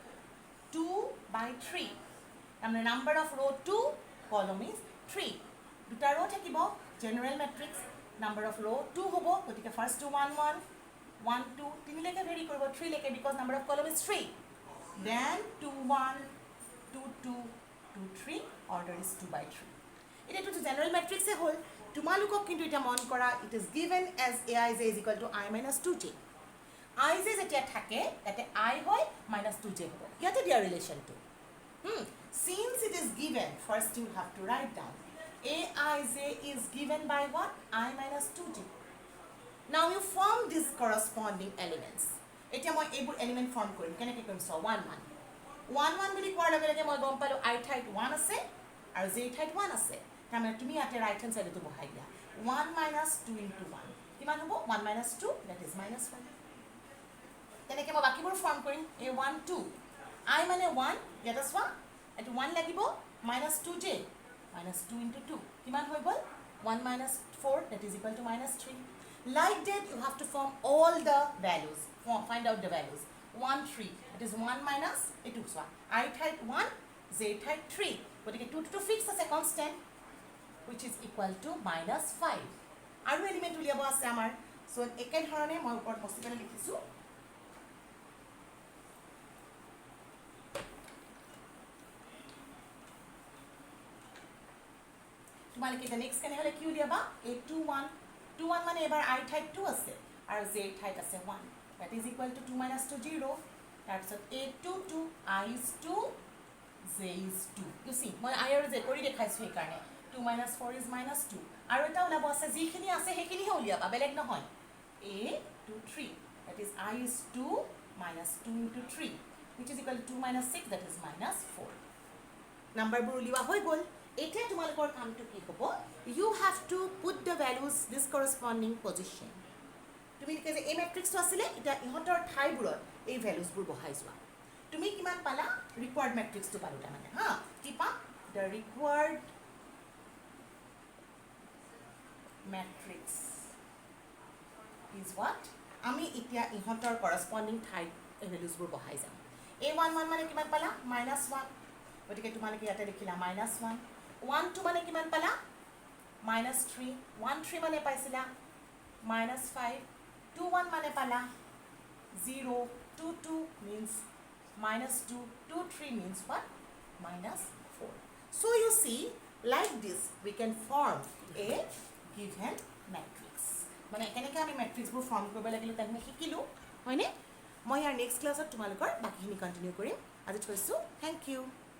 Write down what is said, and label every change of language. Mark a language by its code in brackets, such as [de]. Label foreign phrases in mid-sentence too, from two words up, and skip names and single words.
[as] 2/3 তাৰমানে [en] number of row 2 column is 3 [as] দুটা ৰ' থাকিব [en] general matrix number of row 2 [as] হ'ব গতিকে ফাৰ্ষ্ট 2 1 1 1 2 তিনিলৈকে ভেৰি কৰিব 3 লৈকে [en] because number of column is 3 then 2 [as] 1 2 2 2 3 [en] order is 2/3 [as] এতিয়াতো জেনেৰেল মেট্ৰিক্সে হ'ল তোমালোকক কিন্তু এতিয়া মন কৰা [en] it is given as a i j is equal to I - 2j [as] I জে যেতিয়া থাকে তাতে I হয় -2j হ'ব ইয়াতে দিয়া ৰিলেশ্যনটো [en] since it is given first you have to write down Aij is given by what I - 2j now you form these corresponding elements [as] এতিয়া মই এইবোৰ এলিমেণ্ট ফৰ্ম কৰিম কেনেকৈ কৰিম চাওঁ 1 1 1 1 বুলি কোৱাৰ লগে লগে মই গম পালোঁ I ঠাইত 1 আছে আৰু J ঠাইত 1 আছে তাৰমানে তুমি ইয়াতে [en] right hand [as] চাইডটো বহাই দিয়া 1 - 2 × 1 কিমান হ'ব 1 - 2 [en] that is -1 [as] তেনেকৈ মই বাকীবোৰ ফৰ্ম কৰিম এই 1 2 I মানে 1 ইয়াতে চোৱা এইটো 1 লাগিব -2j -2 × 2 কিমান হৈ গ'ল 1 - 4 [en] that is equal to -3 like that you have to form all the values find out the values 1 3 it is 1 minus [as] এইটো চোৱা I ঠাইত 1 J ঠাইত 3 গতিকে 2 [en] to fix [as] আছে [en] constant which is equal to -5 [as] আৰু এলিমেণ্ট উলিয়াব আছে আমাৰ সো একেধৰণে মই ওপৰত পচিবল লিখিছোঁ তোমালোকে এতিয়া নেক্সট কেনেহ'লে কি উলিয়াবা এই 2 1 2 1 মানে এবাৰ I ঠাইত 2 আছে আৰু J ঠাইত আছে 1 [en] that is equal to 2 - 2 0 [as] তাৰপিছত a 2 2 [en] I is 2 J is 2 you see [as] মই I আৰু J কৰি দেখাইছোঁ সেইকাৰণে 2 - 4 is -2 আৰু এটা ওলাব আছে যিখিনি আছে সেইখিনিহে উলিয়াবা বেলেগ নহয় [en] a 2 3 that is I is 2 - 2 × 3 which is equal to 2 - 6 that is -4 [as] নাম্বাৰবোৰ উলিওৱা হৈ গ'ল এতিয়া তোমালোকৰ কামটো কি হ'ব [en] you have to put the values this corresponding position [as] তুমি যে এই মেট্ৰিক্সটো আছিলে এতিয়া ইহঁতৰ ঠাইবোৰত এই ভেলুজবোৰ বহাই যোৱা তুমি কিমান পালা ৰিকোয়াৰ্ড মেট্ৰিক্সটো পালো তাৰমানে হা কি পাম [en] the required matrix is what [as] আমি এতিয়া ইহঁতৰ corresponding ঠাইত এই ভেলুজবোৰ বহাই যাম a 1 1 মানে কিমান পালা -1 গতিকে তোমালোকে ইয়াতে লিখিলা -1 1 2 মানে কিমান পালা -3 1 3 মানে পাইছিলা -5 2 1 মানে পালা 0 2 [en] 2 means -2 2 3 means what -4 so you see like this we can form a given matrix [as] মানে কেনেকৈ আমি মেট্ৰিক্সবোৰ ফৰ্ম কৰিব লাগিলে তাক মই শিকিলোঁ হয়নে মই ইয়াৰ নেক্সট ক্লাছত তোমালোকৰ বাকীখিনি কণ্টিনিউ কৰিম আজি থৈছোঁ [en] thank you